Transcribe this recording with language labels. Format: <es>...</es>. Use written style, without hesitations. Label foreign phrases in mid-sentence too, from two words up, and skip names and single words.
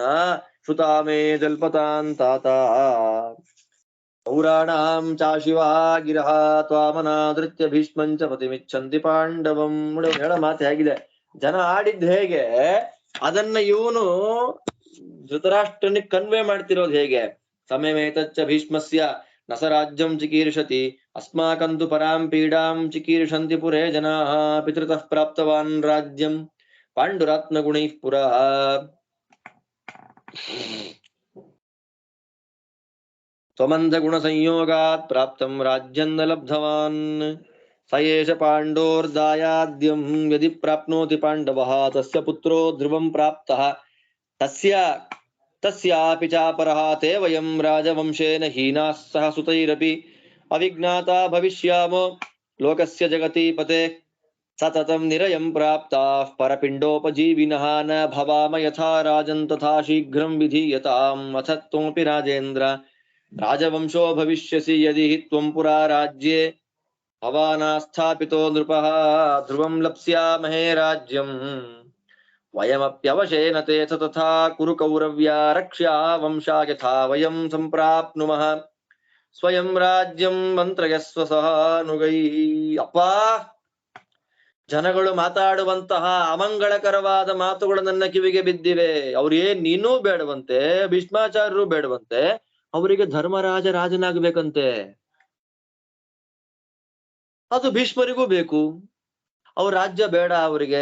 <sa>ಶ್ರುತಾಮೇ ಜಲ್ಪತಾಂತಾತ ಪೌರಾಣಾಂ ಚಾಶಿವಾ ಗಿರಹ ತ್ವಾಮನಾದೃತ್ಯ ಭೀಷ್ಮಂಚ ಪತಿಮಿಚ್ಛಂತಿ ಪಾಂಡವಂ.</sa> <kn>ಹೇಳೋ ಮಾತು ಹೇಗಿದೆ, ಜನ ಆಡಿದ್ದು ಹೇಗೆ ಅದನ್ನ ಇವನು ಧೃತರಾಷ್ಟ್ರನಿಗೆ ಕನ್ವೆ ಮಾಡ್ತಿರೋದು ಹೇಗೆ.</kn> <sa>ಸಮಯಮೇತಚ್ಚ ಭೀಷ್ಮಸ್ಯ ನಸ ರಾಜ್ಯಂ ಚಿಕೀರ್ಷತಿ ಅಸ್ಮಾಕಂತು ಪರಾಂ ಪೀಡಾಂ ಚಿಕೀರ್ಷಂತಿ ಪುರೇ ಜನಾಃ ಪಿತೃತಃ ಪ್ರಾಪ್ತವಾನ್ ರಾಜ್ಯಂ ಪಾಂಡುರಾತ್ಮಗುಣೈಃ ಪುರಃ. ತ್ವಮಂಧ ಗುಣ ಸಂಯೋಗಾತ್ ಪ್ರಾಪ್ತಂ ರಾಜ್ಯಂ ನ ಲಬ್ಧವಾನ್ ಸ ಏಷ ಪಾಂಡೋರ್ದಾಯಾದ್ಯಂ ಯದಿ ಪ್ರಾಪ್ನೋತಿ ಪಾಂಡವಃ ತಸ್ಯ ಪುತ್ರೋ ಧ್ರುವಂ ಪ್ರಾಪ್ತಃ ತಸ್ಯಾಪಿ ಚಾಪರಃ ತೇ ವಯಂ ರಾಜವಂಶೇನ ಹೀನಾಃ ಸಹ ಸುತೈರಪಿ ಅವಿಜ್ಞಾತಾ ಭವಿಷ್ಯಾಮೋ ಲೋಕಸ್ಯ ಜಗತಿ ಪತೆ ಸತತಂ ನಿರಯಂ ಪ್ರಾಪ್ತಾಃ ಪರಪಿಂಡೋಪಜೀವಿನಃ ನ ಭವಾಮ ಯಥಾ ರಾಜನ್ ತಥಾ ಶೀಘ್ರಂ ವಿಧೀಯತಾಂ ಅಥ ತ್ವಮಪಿ ರಾಜೇಂದ್ರ ರಾಜವಂಶೋ ಭವಿಷ್ಯಸಿ ಯದಿ ಹಿ ತ್ವಂ ಪುರಾ ರಾಜ್ಯೇ ಭವಾನಾಸ್ಥಾಪಿತೋ ನೃಪಃ ಧ್ರುವಂ ಲಪ್ಸ್ಯಾಮಹೇ ರಾಜ್ಯಂ ವಯಮಪ್ಯವಶೇನ ತೇ ತಥಾ ಕುರು ಕೌರವ್ಯ ರಕ್ಷ್ಯಾ ವಂಶಾ ಯಥಾ ವಯಂ ಸಂಪ್ರಾಪ್ನುಮಃ ಸ್ವಯಂ ರಾಜ್ಯಂ ಮಂತ್ರಯಸ್ವ ಸಹಾನುಗೈ.</sa> <kn>ಅಪ್ಪ, ಜನಗಳು ಮಾತಾಡುವಂತಹ ಅಮಂಗಳಕರವಾದ ಮಾತುಗಳು ನನ್ನ ಕಿವಿಗೆ ಬಿದ್ದಿವೆ. ಅವ್ರೇನ್ ನೀನೂ ಬೇಡವಂತೆ, ಭೀಷ್ಮಾಚಾರ್ಯರು ಬೇಡವಂತೆ, ಅವರಿಗೆ ಧರ್ಮರಾಜ ರಾಜನಾಗಬೇಕಂತೆ. ಅದು ಭೀಷ್ಮರಿಗೂ ಬೇಕು, ಅವ್ರ ರಾಜ್ಯ ಬೇಡ ಅವರಿಗೆ.</kn>